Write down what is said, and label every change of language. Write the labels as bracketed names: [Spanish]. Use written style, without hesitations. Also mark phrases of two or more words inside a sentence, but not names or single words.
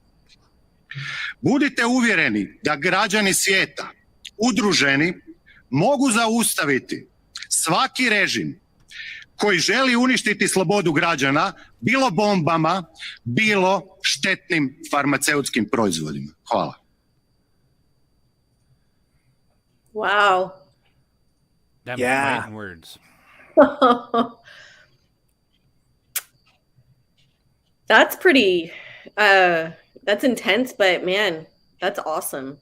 [Croatian] Budite uvjereni da građani svijeta, udruženi, mogu zaustaviti svaki režim koji želi uništiti slobodu građana, bilo bombama, bilo štetnim farmaceutskim proizvodima. Hvala. [English] Wow. Yeah. Words. That's pretty, that's intense, but man, that's awesome.